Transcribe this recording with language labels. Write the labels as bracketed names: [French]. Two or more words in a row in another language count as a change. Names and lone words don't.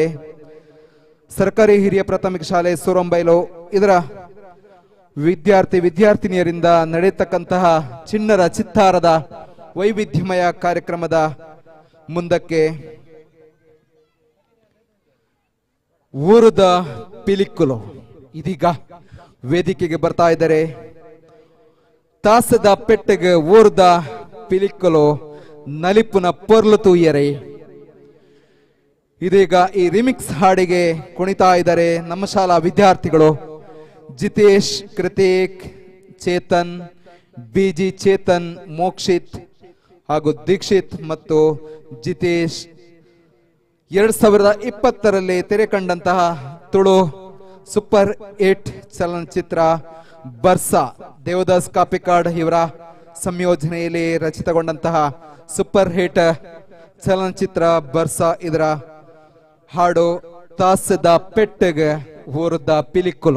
[Kannada] ಸರ್ಕಾರಿ ಹಿರಿಯ ಪ್ರಾಥಮಿಕ ಶಾಲೆ ಸೂರಂಬೈಲು ಇದರ ವಿದ್ಯಾರ್ಥಿನಿಯರಿಂದ ನಡೆಯತಕ್ಕಂತಹ ಚಿಣ್ಣರ ಚಿತ್ತಾರದ ವೈವಿಧ್ಯಮಯ ಕಾರ್ಯಕ್ರಮದ ಮುಂದಕ್ಕೆ ಊರುದ ಪಿಲಿಕ್ಕುಲು ಇದೀಗ ವೇದಿಕೆಗೆ ಬರ್ತಾ ಇದ್ದಾರೆ. [Tulu] ತಾಸದ ಪೆಟ್ಟಿಗೆ ಊರ್ದ ಪಿಲಿಕ್ಕಲು ನಲಿಪುನ ಪೊರ್ಲು ತೂಯರೆ. [Kannada] ಇದೀಗ ಈ ರಿಮಿಕ್ಸ್ ಹಾಡಿಗೆ ಕುಣಿತಾ ಇದ್ದಾರೆ ನಮ್ಮ ಶಾಲಾ ವಿದ್ಯಾರ್ಥಿಗಳು ಜಿತೇಶ್, ಕೃತಿಕ್, ಚೇತನ್, ಬಿಜಿ ಚೇತನ್, ಮೋಕ್ಷಿತ್ ಹಾಗೂ ದೀಕ್ಷಿತ್ ಮತ್ತು ಜಿತೇಶ್. 2020ರಲ್ಲಿ ತೆರೆ ಕಂಡಂತಹ ತುಳು ಸೂಪರ್ 8 ಚಲನಚಿತ್ರ ಬರ್ಸಾ ದೇವದಾಸ್ ಕಾಪಿಕಾಡ್ ಇವರ ಸಂಯೋಜನೆಯಲ್ಲಿ ರಚಿತಗೊಂಡಂತಹ ಸೂಪರ್ ಹಿಟ್ ಚಲನಚಿತ್ರ ಬರ್ಸಾ ಇದರ ಹಾಡು ತಾಸದ ಪೆಟ್ಟಿಗೆ ಊರ್ದ ಪಿಲಿಕ್ಕುಲು.